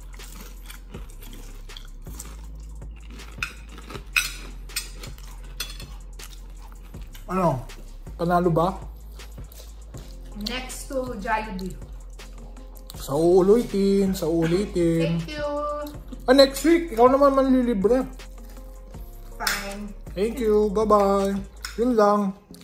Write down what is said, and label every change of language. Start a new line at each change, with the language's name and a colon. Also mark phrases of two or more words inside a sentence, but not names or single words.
Filipino: Ano? Panalo ba?
English: Next to Jollibee.
Filipino: Sa uulitin. Sa uulitin.
English: Thank you. Next week,
Filipino: ikaw naman manlilibre.
English: Fine. Thank you. Bye-bye.
Filipino: Yun lang.